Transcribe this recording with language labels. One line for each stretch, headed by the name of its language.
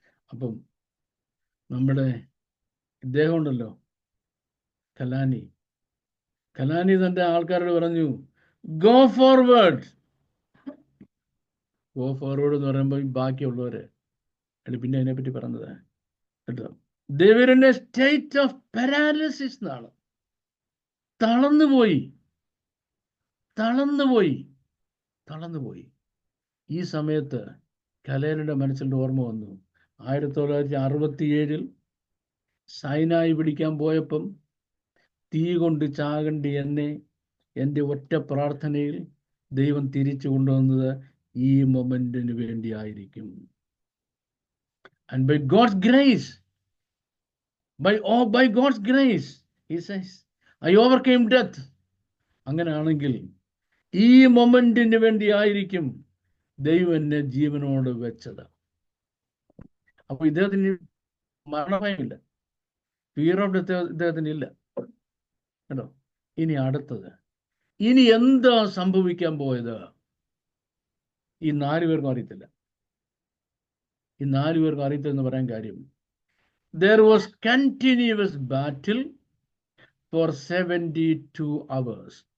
Malayalam: അപ്പം നമ്മുടെ ഇദ്ദേഹം ഉണ്ടല്ലോ, കലാനി തൻ്റെ ആൾക്കാരോട് പറഞ്ഞു,
English: Go forward. Go forward
Malayalam: എന്ന് പറയുമ്പോൾ ബാക്കിയുള്ളവര് പിന്നെ അതിനെപ്പറ്റി പറഞ്ഞത് കേട്ടോ.
English: They were in a state of paralysis എന്നാണ്.
Malayalam: തളർന്നുപോയി. ഈ സമയത്ത് കലേനയുടെ മനസ്സിൻ്റെ ഓർമ്മ വന്നു. 1967 സൈനായി പിടിക്കാൻ പോയപ്പം തീ കൊണ്ട് ചാകണ്ടി എന്നെ എൻ്റെ ഒറ്റ പ്രാർത്ഥനയിൽ ദൈവം തിരിച്ചു കൊണ്ടുവന്നത് ഈ മൊമെന്റിന് വേണ്ടിയായിരിക്കും.
English: And by God's grace, by God's grace, he says, I overcame death.
Malayalam: അങ്ങനെയാണെങ്കിൽ ഈ മൊമെന്റിന് വേണ്ടിയായിരിക്കും ദൈവം എന്നെ ജീവനോട് വെച്ചത്. അപ്പൊ ഇദ്ദേഹത്തിന് മരണഭയമില്ല,
English: fear of death
Malayalam: ഇദ്ദേഹത്തിന് ഇല്ല കേട്ടോ. ഇനി അടുത്തത്, ഇനി എന്താ സംഭവിക്കാൻ പോയത്? ഈ 4 പേർക്കും അറിയത്തില്ല. ഈ 4 പേർക്കും അറിയത്തില്ലെന്ന് പറയാൻ കാര്യം,
English: there was continuous battle for 72 hours.